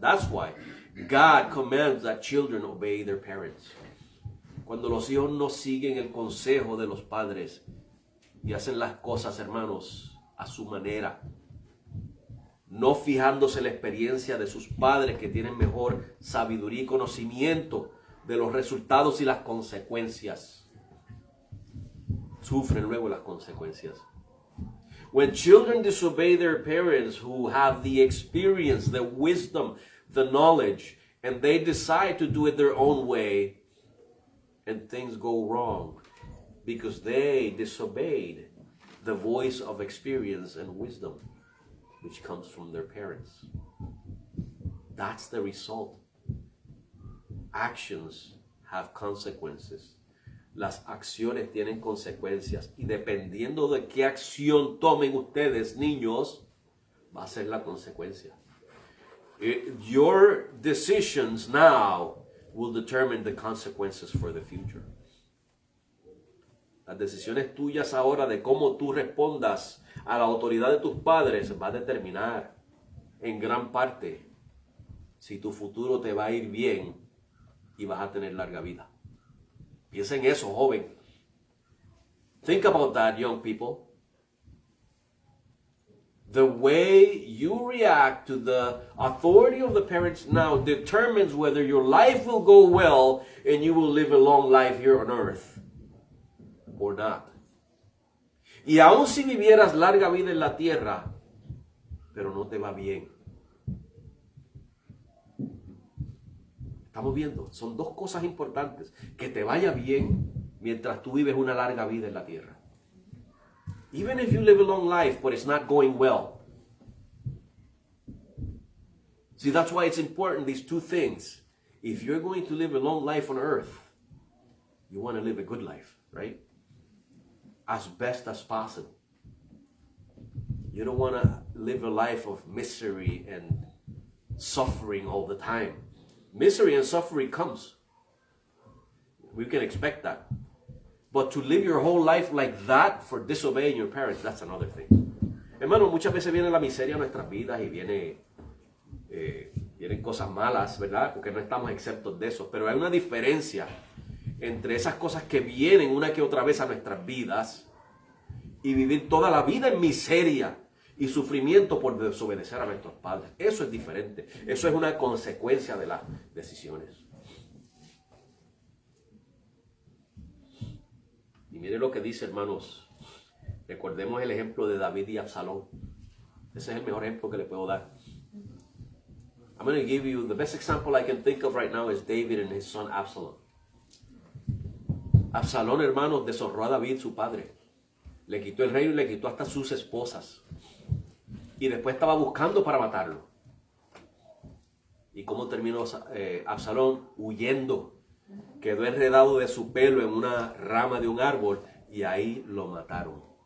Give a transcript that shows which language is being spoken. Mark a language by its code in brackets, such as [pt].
[en] That's why God commands that children obey their parents. [es] Cuando los hijos no siguen el consejo de los padres y hacen las cosas, hermanos, a su manera, no fijándose en la experiencia de sus padres que tienen mejor sabiduría y conocimiento de los resultados y las consecuencias, sufren luego las consecuencias. [en] When children disobey their parents who have the experience, the wisdom, the knowledge, and they decide to do it their own way, and things go wrong because they disobeyed the voice of experience and wisdom which comes from their parents. That's the result. Actions have consequences. [es] Las acciones tienen consecuencias y dependiendo de qué acción tomen ustedes, niños, va a ser la consecuencia. [en] Your decisions now will determine the consequences for the future. [es] Las decisiones tuyas ahora de cómo tú respondas a la autoridad de tus padres va a determinar en gran parte si tu futuro te va a ir bien y vas a tener larga vida. Piensa en eso, joven. [en] Think about that, young people. The way you react to the authority of the parents now determines whether your life will go well and you will live a long life here on earth or not. [es] Y aun si vivieras larga vida en la tierra, pero no te va bien. Estamos viendo, son dos cosas importantes. Que te vaya bien mientras tú vives una larga vida en la tierra. [en] Even if you live a long life, but it's not going well. See, that's why it's important, these two things. If you're going to live a long life on earth, you want to live a good life, right? As best as possible. You don't want to live a life of misery and suffering all the time. Misery and suffering comes. We can expect that. But to live your whole life like that for disobeying your parents, that's another thing. [es] Hermano, muchas veces viene la miseria a nuestras vidas y vienen cosas malas, ¿verdad? Porque no estamos exentos de eso. Pero hay una diferencia entre esas cosas que vienen una que otra vez a nuestras vidas y vivir toda la vida en miseria y sufrimiento por desobedecer a nuestros padres. Eso es diferente. Eso es una consecuencia de las decisiones. Y mire lo que dice, hermanos, Recordemos el ejemplo de David y Absalón. Ese es el mejor ejemplo que le puedo dar. I'm going to give you, the best example I can think of right now is David and his son Absalom. Absalón, hermanos, deshonró a David, su padre. Le quitó el reino y le quitó hasta sus esposas. Y después estaba buscando para matarlo. ¿Y cómo terminó Absalón? Huyendo. Quedó enredado de su pelo en una rama de un árbol y ahí lo mataron.